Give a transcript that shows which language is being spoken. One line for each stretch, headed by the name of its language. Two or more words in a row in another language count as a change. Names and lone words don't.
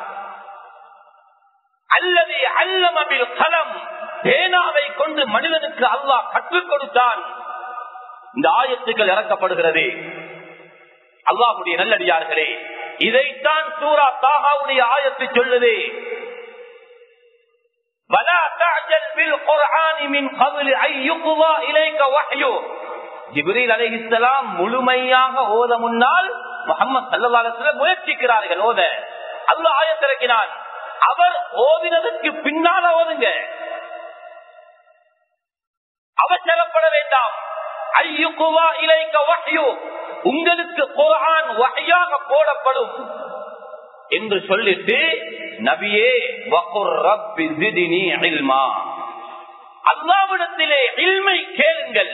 Arabic: الذي علم بالقلم,
Tamil: பேனாவை கொண்டு மனிதனுக்கு அல்லாஹ் கற்றுக் கொடுத்தான். இந்த ஆயத்துக்கள் இறக்கப்படுகிறது. அல்லாஹ்வுடைய நல்லடியார்களே, இதைத்தான் சூரா தாஹாவுடைய ஆயத்து சொல்லுது.
Arabic: ولا تعجل بالقرآن من قبل ان يقضى اليك وحيه.
Tamil: ஜிப்ரீல் அலைஹிஸ்ஸலாம் முழுமையாக ஓத முன்னால் முஹம்மது
Arabic: صلى الله عليه وسلم
Tamil: முயற்சிக்கிறார்கள் ஓத. அல்லாஹ் ஆயத் இறக்கினான். அவர் ஓதினதற்கு பின்னால ஓதுங்க, அவசரப்பட வேண்டாம்.
Arabic: يقضى إليك وحيه,
Tamil: உங்களுக்கு குர்ஆன் வஹ்யாக போடப்படும் என்று சொல்லிட்டு நபியே
Arabic: وقل رب زدني علما,
Tamil: அல்லாஹ்விடத்திலே இல்மை கேளுங்கள்.